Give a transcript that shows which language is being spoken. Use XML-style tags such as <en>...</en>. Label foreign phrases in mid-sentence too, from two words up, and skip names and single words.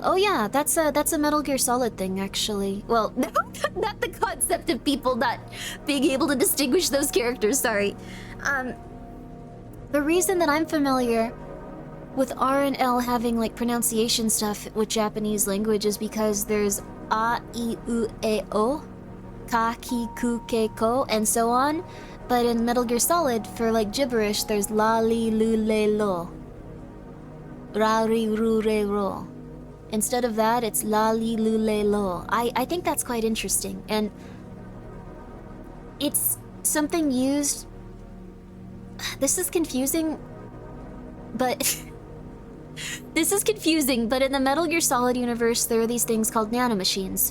<en>Oh yeah, that's a Metal Gear Solid thing, actually. Well, no, not the concept of people not being able to distinguish those characters, sorry. The reason that I'm familiar with R and L having like pronunciation stuff with Japanese language is because there's</en> <ja>A, I, U, E, O, Ka, Ki, Ku, Ke, Ko,</ja> <en>and so on. But in Metal Gear Solid, for like gibberish, there's La, Li, Lu, Le, Lo.</en> <ja>Ra, Ri, Ru, Re, Ro.</ja> <en>Instead of that, it's La, Li, Lu, Le, Lo. I think that's quite interesting, and it's something used... This is confusing, but... This is confusing, but in the Metal Gear Solid universe, there are these things called nanomachines.</en>